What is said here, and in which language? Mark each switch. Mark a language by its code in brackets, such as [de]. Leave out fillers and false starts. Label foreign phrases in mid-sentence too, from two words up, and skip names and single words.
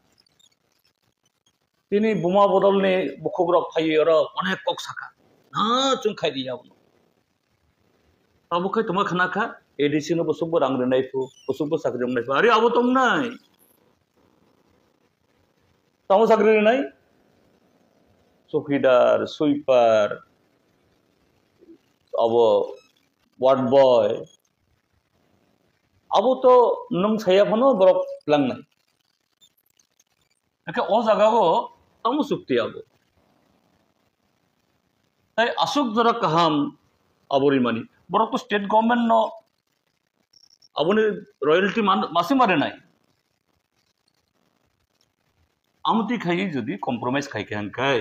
[trp] तिनी बुमा बदलनि बुखुग्रक फायै अर अनेक कक साखा ना चुं खाइदि आबनो ताबखाय तमा खानाखा एडिसी नो बसुब रां रेनायफु बसुब साख्रि हमनायफु अरे आबो तंनाय तामो साख्रि रेनाय चौकीदार सुइपार अब वार्ड बॉय अब तो नों साया फनो बरक लांनाय एके ओ जागागो tamu sukti abo. Tay asuk jara kaham abori mani. Borok to state government no aboni royalty masi mare nai. Amuti khai jodi compromise khai ke hangkai.